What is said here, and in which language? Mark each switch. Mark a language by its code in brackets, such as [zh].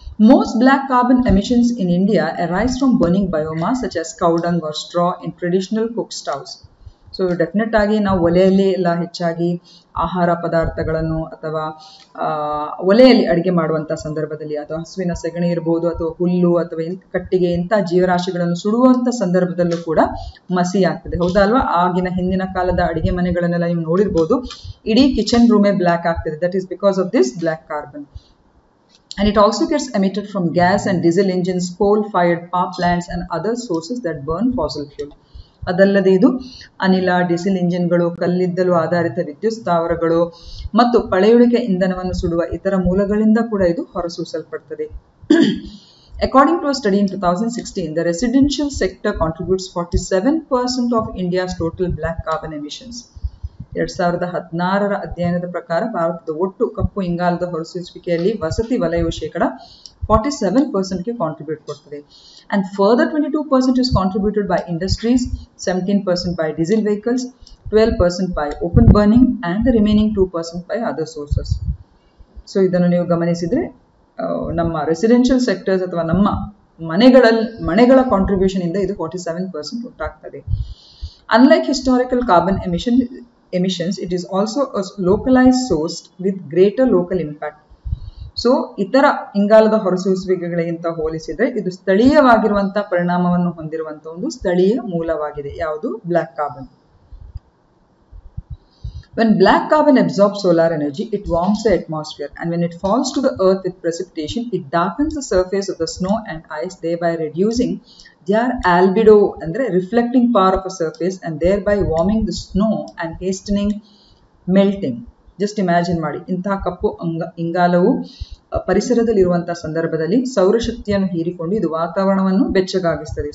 [en] Most black carbon emissions in India arise from burning biomass such as cow dung or straw in traditional cook stoves. [kn] So definite ಆಗಿ ನಾವು ಒಲೆಯಲ್ಲಿ ಎಲ್ಲ ಹೆಚ್ಚಾಗಿ ಆಹಾರ ಪದಾರ್ಥಗಳನ್ನು ಅಥವಾ ಒಲೆಯಲ್ಲಿ ಅಡುಗೆ ಮಾಡುವಂಥ ಸಂದರ್ಭದಲ್ಲಿ ಅಥವಾ ಹಸುವಿನ ಸಗಣಿ ಇರ್ಬೋದು ಅಥವಾ ಹುಲ್ಲು ಅಥವಾ ಕಟ್ಟಿಗೆ ಇಂಥ ಜೀವರಾಶಿಗಳನ್ನು ಸುಡುವಂಥ ಸಂದರ್ಭದಲ್ಲೂ ಕೂಡ ಮಸಿ ಆಗ್ತದೆ, ಹೌದಲ್ವಾ? ಆಗಿನ ಹಿಂದಿನ ಕಾಲದ ಅಡುಗೆ ಮನೆಗಳನ್ನೆಲ್ಲ ನೀವು ನೋಡಿರ್ಬೋದು, ಇಡೀ ಕಿಚನ್ ರೂಮೇ ಬ್ಲ್ಯಾಕ್ ಆಗ್ತದೆ. [en] That is because of this black carbon. And it also gets emitted from gas and diesel engines, coal-fired power plants and other sources that burn fossil fuel. [kn] ಅದಲ್ಲದೆ ಇದು ಅನಿಲ, ಡೀಸೆಲ್ ಇಂಜಿನ್ಗಳು, ಕಲ್ಲಿದ್ದಲು ಆಧಾರಿತ ವಿದ್ಯುತ್ ಸ್ಥಾವರಗಳು ಮತ್ತು ಪಳೆಯುಳಿಕೆ ಇಂಧನವನ್ನು ಸುಡುವ ಇತರ ಮೂಲಗಳಿಂದ ಕೂಡ ಇದು ಹೊರಸೂಸಲ್ಪಡುತ್ತದೆ. [en] According to a study in 2016, the residential sector contributes 47% of India's total black carbon emissions. [kn] 2016ರ ಅಧ್ಯಯನದ ಪ್ರಕಾರ ಭಾರತದ ಒಟ್ಟು ಕಪ್ಪು ಇಂಗಾಲದ ಹೊರಸೂಸುವಿಕೆಯಲ್ಲಿ ವಸತಿ ವಲಯವು ಶೇಕಡ 47%ಗೆ ಕಾಂಟ್ರಿಬ್ಯೂಟ್ ಕೊಡ್ತದೆ. [en] And further 22% is contributed by industries, 17% by diesel vehicles, 12% by open burning and the remaining 2% by other sources. [kn] So ಇದನ್ನು ನೀವು ಗಮನಿಸಿದ್ರೆ ನಮ್ಮ ರೆಸಿಡೆನ್ಷಿಯಲ್ ಸೆಕ್ಟರ್ಸ್ ಅಥವಾ ನಮ್ಮ ಮನೆಗಳ ಕಾಂಟ್ರಿಬ್ಯೂಷನ್ ಇಂದ ಇದು 47% ಉಂಟಾಗ್ತದೆ. [en] Unlike historical carbon emissions, it is also a localized source with greater local impact. [kn] So ಇತರ ಇಂಗಾಲದ ಹೊರಸೂಸುವಿಕೆಗಳಿಗಿಂತ ಹೋಲಿಸಿದರೆ ಇದು ಸ್ಥಳೀಯವಾಗಿರುವಂತಹ ಪರಿಣಾಮವನ್ನು ಹೊಂದಿರುವಂತಹ ಒಂದು ಸ್ಥಳೀಯ ಮೂಲವಾಗಿದೆ. ಯಾವುದು? Black carbon. [en] When black carbon absorbs solar energy, it warms the atmosphere, and when it falls to the earth with precipitation, it darkens the surface of the snow and ice, thereby reducing their albedo, andre reflecting power of a surface, and thereby warming the snow and hastening melting. Just imagine [kn] ಮಾಡಿ, ಇಂತಹ ಕಪ್ಪು ಇಂಗಾಲವು ಪರಿಸರದಲ್ಲಿರುವಂತಹ ಸಂದರ್ಭದಲ್ಲಿ ಸೌರಶಕ್ತಿಯನ್ನು ಹೀರಿಕೊಂಡು ಇದು ವಾತಾವರಣವನ್ನು ಬೆಚ್ಚಗಾಗಿಸ್ತದೆ.